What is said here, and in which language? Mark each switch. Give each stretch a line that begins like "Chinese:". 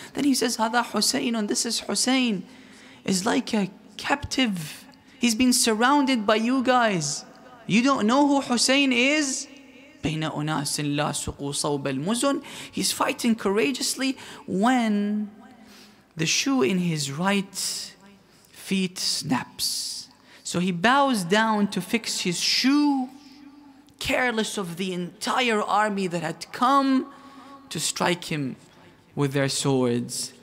English: Then he says,
Arabic: Hada Hussein,
English: and this is Hussein, is like a captive. He's been surrounded by you guys. You don't know who Hussein is?
Arabic: بين أناس لا سقوا صوب المزن.
English: He's fighting courageously when the shoe in his right feet snaps. So he bows down to fix his shoe, careless of the entire army that had come to strike him with their swords.